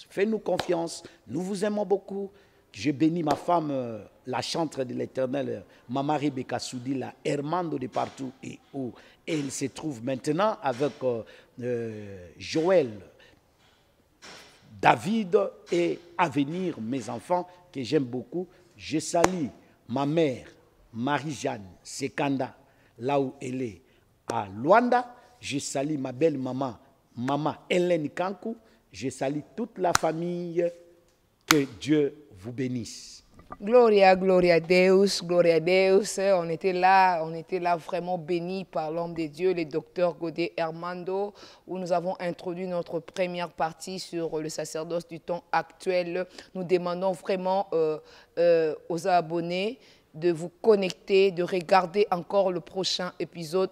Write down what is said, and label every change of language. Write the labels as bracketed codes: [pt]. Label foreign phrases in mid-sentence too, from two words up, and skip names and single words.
[fr] Faites-nous confiance, nous vous aimons beaucoup. Je bénis ma femme, la chantre de l'Éternel, Maman Rebecca Soudila, Hermando de partout et où elle se trouve maintenant avec Joël, David et à venir mes enfants que j'aime beaucoup. Je salue ma mère, Marie-Jeanne Sekanda, là où elle est, à Luanda. Je salue ma belle maman, Maman Hélène Kankou. Je salue toute la famille. Que Dieu vous bénisse. [pt] Gloria, gloria a Deus, gloria a Deus. [fr] On était là vraiment bénis par l'homme de Dieu, le docteur Godet Hermando, où nous avons introduit notre première partie sur le sacerdoce du temps actuel. Nous demandons vraiment aux abonnés de vous connecter, de regarder encore le prochain épisode.